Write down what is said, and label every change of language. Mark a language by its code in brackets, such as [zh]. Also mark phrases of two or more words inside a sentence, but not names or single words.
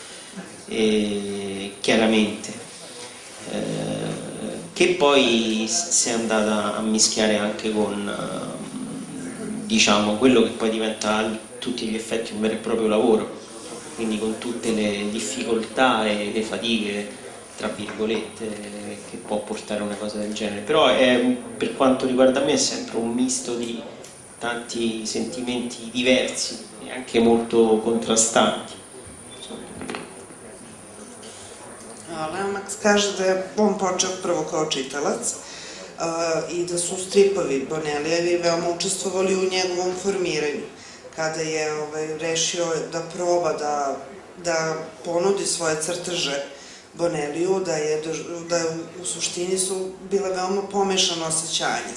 [it] chiaramente, che poi si è andata a mischiare anche con, diciamo, quello che poi diventa a tutti gli effetti un vero e proprio lavoro, quindi con tutte le difficoltà e le fatiche, tra virgolette, che può portare una cosa del genere. Però per quanto riguarda me è sempre un misto di tanti sentimenti diversi e anche molto contrastanti. [sr] Leomax kaže da je on počeo prvo kao čitalac i da su stripovi Bonellijevi veoma učestvovali u njegovom formiranju. Kada je rešio da proba da ponudi svoje crteže Bonelliju, da u suštini su bile veoma pomešano osjećanje.